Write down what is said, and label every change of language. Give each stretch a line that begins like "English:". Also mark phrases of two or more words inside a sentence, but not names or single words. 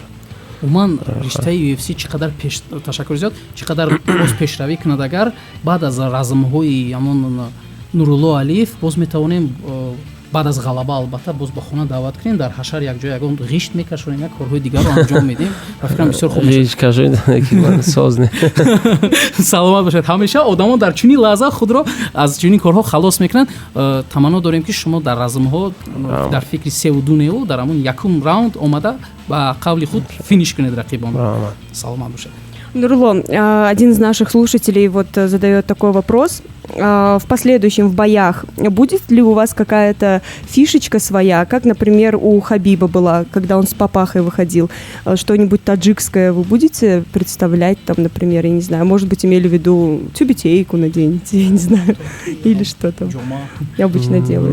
Tajik: умуман риштаи UFC чӣ қадар ташаккур зиёд, чӣ қадар боз пешравӣ кунад, агар баъд аз размҳои ҳамон Нурулло Алиев боз метавонем баъд аз ғалаба албатта боз ба хона даъват кунем, дар ҳашар якҷо ягон ғишт мекашонем, як корҳои дигарро анҷом медиҳем ва фикрам бисёр хуб мешавад.
Persian: هیچ کاری نداره ساز نه.
Tajik: саломат бошед. ҳамеша одамон дар чунин лаҳза худро аз чунин корҳо халос мекунанд. Таманно дорем ки шумо дар размҳо дар фикри севу ду неу дар ҳамон якум раунд омада ба қавли худ финиш кунед рақибон. Саломат бошед. Нурло,
Russian: один из наших слушателей вот задает такой вопрос. В последующем в боях будет ли у вас какая-то фишечка своя, как, например, у Хабиба была, когда он с папахой выходил? Что-нибудь таджикское вы будете представлять, там, например, я не знаю, может быть, имели в виду тюбетейку наденете, я не знаю, или что там обычно делают?